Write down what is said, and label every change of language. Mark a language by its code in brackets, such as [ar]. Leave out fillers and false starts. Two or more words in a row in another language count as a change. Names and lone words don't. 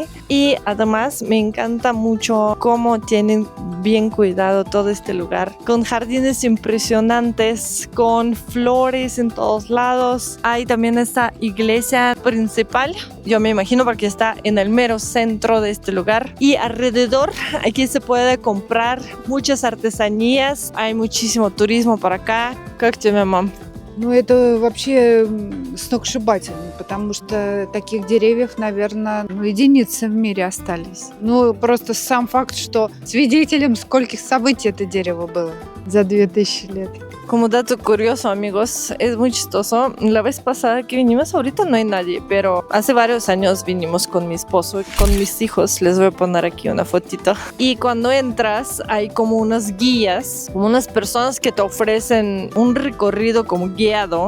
[es] Y además me encanta mucho cómo tienen bien cuidado todo este lugar, con jardines impresionantes, con flores en todos lados. Hay también esta iglesia principal, yo me imagino porque está en el mero centro de este lugar, y alrededor aquí se puede comprar muchas artesanías. Hay muchísimo turismo por acá. [ru] Как тебе, мам? Ну, это вообще сногсшибательно, потому что таких деревьев, наверное, единицы в мире остались. Ну, просто сам факт, что свидетелем скольких событий это дерево было за 2000 лет. [es] Como dato curioso, amigos, es muy chistoso. La vez pasada que vinimos, ahorita no hay nadie, pero hace varios años vinimos con mi esposo, con mis hijos. Les voy a poner aquí una fotito. Y cuando entras, hay como unas guías, como unas personas que te ofrecen un recorrido como guiado.